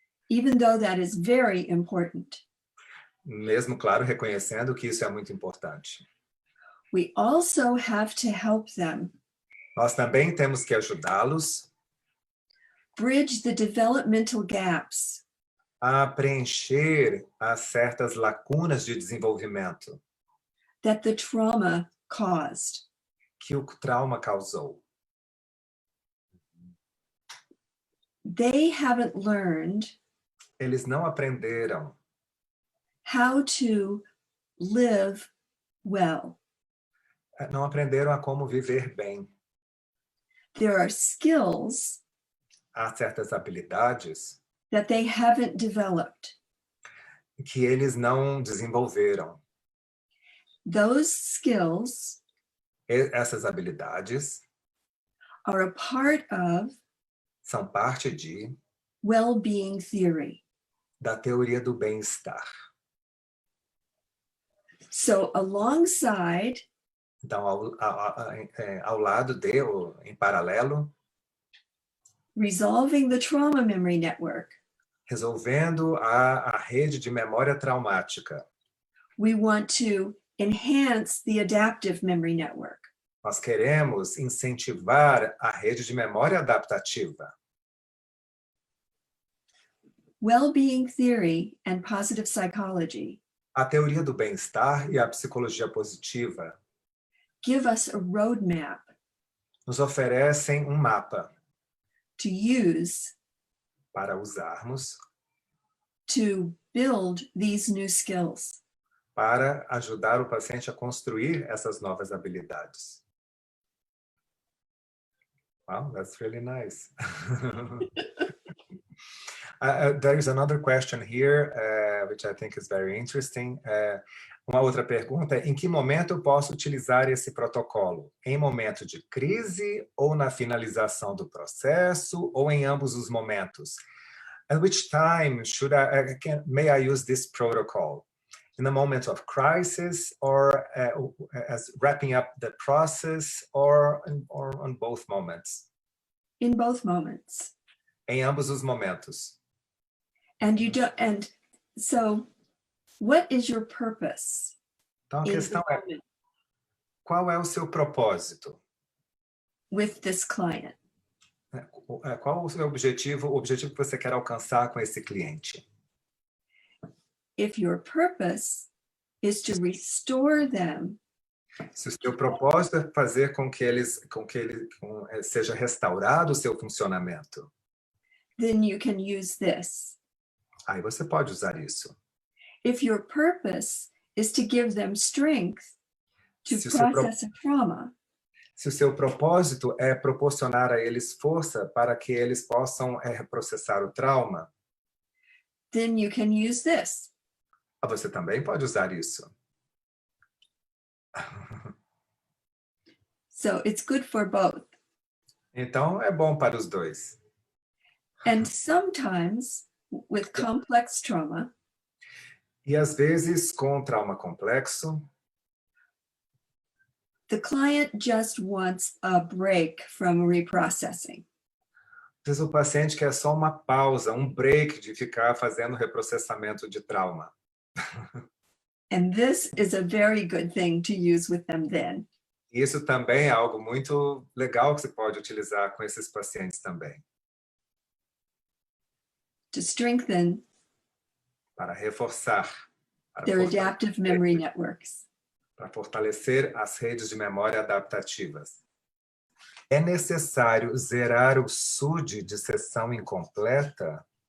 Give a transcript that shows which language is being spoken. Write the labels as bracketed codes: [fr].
[en] Even though that is very important. [pt] Mesmo, claro, reconhecendo que isso é muito importante. [en] We also have to help them [pt] Nós também temos que ajudá-los [en] bridge the developmental gaps [pt] a preencher as certas lacunas de desenvolvimento [en] that the trauma caused. [pt] que o trauma causou. [en] They haven't learned [pt] Eles não aprenderam [en] how to live well. [pt] não aprenderam a como viver bem. [en] There are skills [pt] Há certas habilidades [en] that they haven't developed. [pt] que eles não desenvolveram. [en] Those skills [pt] Essas habilidades [en] are a part of [pt] são parte de [en] well-being theory. [pt] da teoria do bem-estar. [en] So alongside [pt] Então, ao lado de, ou em paralelo, [en] resolving the trauma memory network, [pt] resolvendo a rede de memória traumática, [en] we want to enhance the adaptive memory network. [pt] nós queremos incentivar a rede de memória adaptativa. [en] Well-being theory and positive psychology [pt] A teoria do bem-estar e a psicologia positiva [en] give us a roadmap [pt] nos oferecem um mapa [en] to use [pt] para usarmos [en] to build these new skills. [pt] para ajudar o paciente a construir essas novas habilidades. [en] Wow, that's really nice. There is another question here, which I think is very interesting. [pt] Uma outra pergunta é: em que momento eu posso utilizar esse protocolo? Em momento de crise ou na finalização do processo ou em ambos os momentos? [en] At which time may I use this protocol? In a moment of crisis or as wrapping up the process or on both moments? In both moments. [pt] Em ambos os momentos. [en] And so what is your purpose? [pt] Então a questão é: qual é o seu propósito [en] with this client? [pt] Qual o seu objetivo, o objetivo que você quer alcançar com esse cliente? [en] If your purpose is to restore them, [pt] se o seu propósito é fazer com que seja restaurado o seu funcionamento, [en] then you can use this. [pt] Aí você pode usar isso. [en] If your purpose is to give them strength to process a trauma, [pt] se o seu propósito é proporcionar a eles força para que eles possam processar o trauma, [en] then you can use this. [pt] Você também pode usar isso. [en] So it's good for both. [pt] Então, é bom para os dois. [en] And sometimes with complex trauma, [pt] E às vezes, com trauma complexo, [en] the client just wants a break from reprocessing. [pt] às vezes o paciente quer só uma pausa, um break de ficar fazendo reprocessamento de trauma. [en] And this is a very good thing to use with them then. [pt] Isso também é algo muito legal que você pode utilizar com esses pacientes também. [en] To strengthen [pt] Para reforçar, para [en] their adaptive memory networks. [pt] para fortalecer as redes de memória adaptativas. É necessário zerar o SUD de sessão incompleta?